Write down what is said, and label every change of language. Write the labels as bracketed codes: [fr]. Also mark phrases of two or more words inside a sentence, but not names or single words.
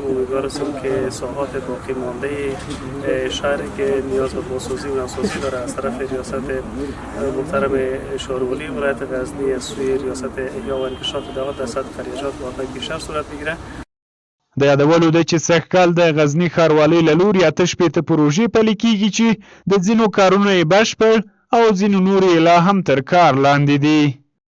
[fa] امیدوار هستیم که ساحات باقی مانده شهری که نیاز به بازسازی و نوسازی داره از طرف ریاست محترم ښاروالي ولایت غزنی از سوی ریاست احیا و انکشاف دولت در سطح خریجات واقع پیشرفت صورت بگیره. [ps] د یادولو ده چې سږکال د غزني ښاروالۍ له لوري 8 پروژې پلي کیږي چې د ځینو کارونه یې بشپړ او ځینو نور یې لا هم تر کار لاندې دي.